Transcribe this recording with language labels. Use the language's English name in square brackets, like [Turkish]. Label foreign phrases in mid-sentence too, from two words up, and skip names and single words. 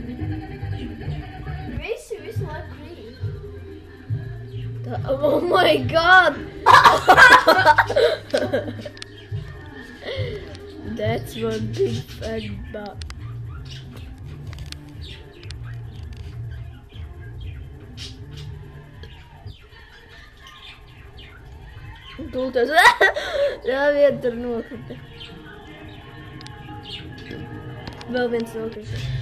[Latvian] Visi visu laiku krīt. [English] Oh my god! That's one big fat bug. [Latvian] Tūlēs. Jā, viena tur nokrita. Vēl viens nokrita.